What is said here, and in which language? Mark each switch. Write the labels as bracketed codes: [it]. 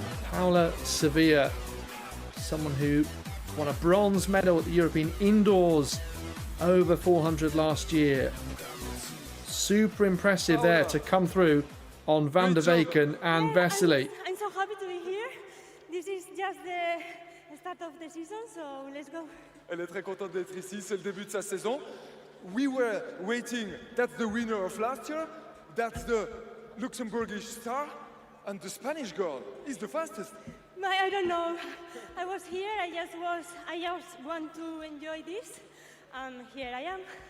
[en] Paula Sevilla, someone who won a bronze medal at the European Indoors over 400 last year. Super impressive there to come through on Van der Weyken and Vesely. I'm so happy to be here. This is just the start of the season, so let's go. [fr] Elle est très contente d'être ici, c'est le début de sa saison. [en] We were waiting, that's the winner of last year, that's the Luxembourgish star, and the Spanish girl is the fastest. I don't know. I was here, I just want to enjoy this, and here I am.